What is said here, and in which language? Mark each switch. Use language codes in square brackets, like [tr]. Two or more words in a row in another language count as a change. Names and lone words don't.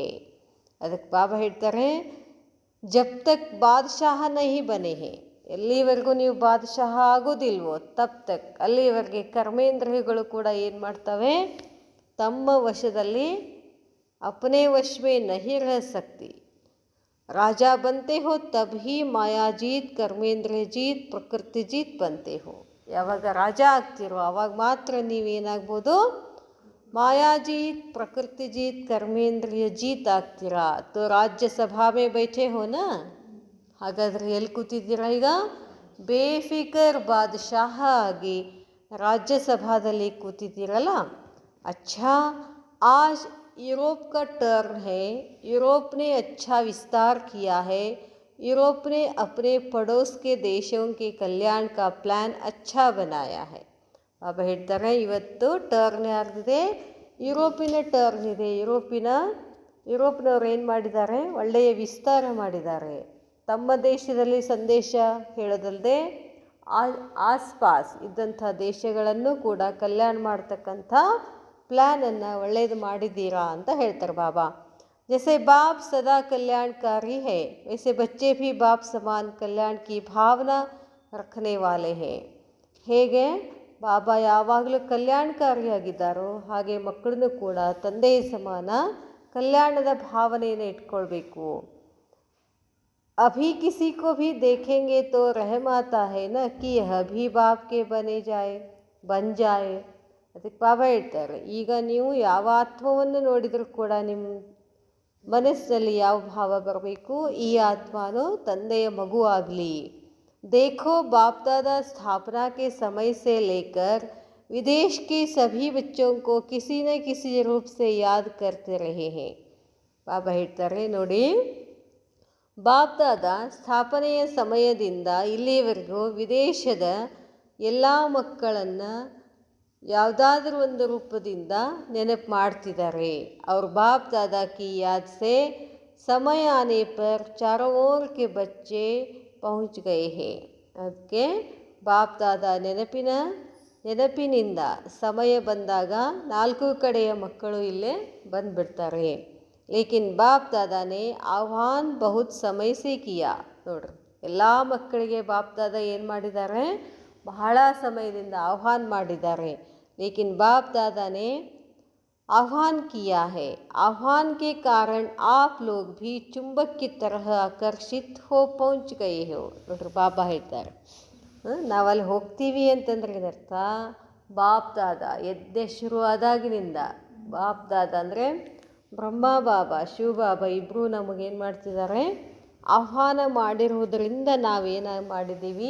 [kn] ಅದಕ್ಕೆ ಬಾಬಾ ಹೇಳ್ತಾರೆ, [hi] जब तक बादशाह नहीं बने हैं, [kn] ಎಲ್ಲಿವರೆಗೂ ನೀವು ಬಾದ್ಶಾಹ ಆಗೋದಿಲ್ವೋ, [hi] तब तक [kn] ಅಲ್ಲಿವರೆಗೆ ಕರ್ಮೇಂದ್ರಿಯಗಳು ಕೂಡ ಏನು ಮಾಡ್ತವೆ, ತಮ್ಮ ವಶದಲ್ಲಿ [hi] अपने वश में नहीं रह सकती. राजा बनते हो तब ही माया जीत, कर्मेंद्रिಯ जीत, ಪ್ರಕೃತಿ जीत बनते हो. [kn] ಯಾವಾಗ ರಾಜ ಆಗ್ತಿರೋ ಆವಾಗ ಮಾತ್ರ ನೀವೇನಾಗ್ಬೋದು, ಮಾಯಾಜೀತ್, ಪ್ರಕೃತಿ ಜೀತ್, ಕರ್ಮೇಂದ್ರಿಯ ಜೀತ್ ಆಗ್ತೀರಾ. [hi] तो राज्यसभा में बैठे हो ना, [kn] ಹಾಗಾದರೆ ಎಲ್ಲಿ ಕೂತಿದ್ದೀರಾ ಈಗ, [hi] बेफ़िक्र बादशाह [kn] ಆಗಿ ರಾಜ್ಯಸಭಾದಲ್ಲಿ ಕೂತಿದ್ದೀರಲ್ಲ. [hi] अच्छा आज यूरोप का टर्न है. यूरोप ने अच्छा विस्तार किया है. यूरोप ने अपने पड़ोस के देशों के कल्याण का प्लान अच्छा बनाया है. [kn] ಬಾಬಾ ಹೇಳ್ತಾರೆ, ಇವತ್ತು ಟರ್ನ್ ಯಾರ್ದಿದೆ, ಯುರೋಪಿನ ಟರ್ನ್ ಇದೆ. ಯುರೋಪ್ನವ್ರು ಏನು ಮಾಡಿದ್ದಾರೆ, ಒಳ್ಳೆಯ ವಿಸ್ತಾರ ಮಾಡಿದ್ದಾರೆ. ತಮ್ಮ ದೇಶದಲ್ಲಿ ಸಂದೇಶ ಹೇಳೋದಲ್ಲದೆ ಆಸ್ಪಾಸ್ ಇದ್ದಂಥ ದೇಶಗಳನ್ನು ಕೂಡ ಕಲ್ಯಾಣ ಮಾಡ್ತಕ್ಕಂಥ ಪ್ಲ್ಯಾನನ್ನು ಒಳ್ಳೆಯದು ಮಾಡಿದ್ದೀರಾ ಅಂತ ಹೇಳ್ತಾರೆ ಬಾಬಾ. [hi] जैसे बाप सदा कल्याणकारी है वैसे बच्चे भी बाप समान कल्याण की भावना रखने वाले हैं. [kn] ಹೇಗೆ ಬಾಬಾ ಯಾವಾಗಲೂ ಕಲ್ಯಾಣಕಾರಿಯಾಗಿದ್ದಾರೋ ಹಾಗೆ ಮಕ್ಕಳನ್ನು ಕೂಡ ತಂದೆಯ ಸಮಾನ ಕಲ್ಯಾಣದ ಭಾವನೆಯನ್ನು ಇಟ್ಕೊಳ್ಬೇಕು. [hi] अभी किसी को भी देखेंगे तो रहम आता है ना कि यह भी बाप के बन जाए. [kn] ಅದಕ್ಕೆ ಬಾಬಾ ಹೇಳ್ತಾರೆ, ಈಗ ನೀವು ಯಾವ ಆತ್ಮವನ್ನು ನೋಡಿದರೂ ಕೂಡ ನಿಮ್ಮ ಮನಸ್ಸಿನಲ್ಲಿ ಯಾವ ಭಾವ ಬರಬೇಕು? ಈ ಆತ್ಮಾನು ತಂದೆಯ ಮಗು ಆಗಲಿ. [hi] देखो बाप दादा स्थापना के समय से लेकर विदेश के सभी बच्चों को किसी न किसी रूप से याद करते रहे हैं. [kn] ಬಾಬಾ ಹೇಳ್ತಾರೆ ನೋಡಿ, ಬಾಪ್ ದಾದಾ ಸ್ಥಾಪನೆಯ ಸಮಯದಿಂದ ಇಲ್ಲಿಯವರೆಗೂ ವಿದೇಶದ ಎಲ್ಲ ಮಕ್ಕಳನ್ನು ಯಾವುದಾದ್ರೂ ಒಂದು ರೂಪದಿಂದ ನೆನಪು ಮಾಡ್ತಿದ್ದಾರೆ. [hi] और बाप दादा की याद से समय आने पर चारों ओर के बच्चे पहुँच गए हैं. [kn] ಅದಕ್ಕೆ ಬಾಪ್ ದಾದಾ ನೆನಪಿನಿಂದ ಸಮಯ ಬಂದಾಗ ನಾಲ್ಕು ಕಡೆಯ ಮಕ್ಕಳು ಇಲ್ಲೇ ಬಂದುಬಿಡ್ತಾರೆ. [hi] लेकिन बाप दादा ने आह्वान बहुत समय से किया. [kn] ನೋಡ್ರಿ, ಎಲ್ಲ ಮಕ್ಕಳಿಗೆ ಬಾಪ್ ದಾದಾ ಏನು ಮಾಡಿದ್ದಾರೆ? ಬಹಳ ಸಮಯದಿಂದ ಆಹ್ವಾನ ಮಾಡಿದ್ದಾರೆ. [hi] लेकिन बाप दादा ने आह्वान किया है. आह्वान के कारण आप लोग भी चुंबक की तरह आकर्षित हो पहुंच गए हो. [kn] ನೋಡ್ರಿ, ಬಾಬಾ ಹೇಳ್ತಾರೆ, ನಾವಲ್ಲಿ ಹೋಗ್ತೀವಿ ಅಂತಂದ್ರೆ ಇದರ್ಥ ಬಾಪ್ ದಾದಾ ಯಜ್ಞ ಶುರು ಆದಾಗಿನಿಂದ ಬಾಪ್ ದಾದಾ ಅಂದರೆ ಬ್ರಹ್ಮ ಬಾಬಾ ಶಿವ ಬಾಬಾ ಇಬ್ಬರು ನಮಗೇನು ಮಾಡ್ತಿದ್ದಾರೆ? ಆಹ್ವಾನ ಮಾಡಿರುವುದರಿಂದ ನಾವೇನು ಮಾಡಿದ್ದೀವಿ?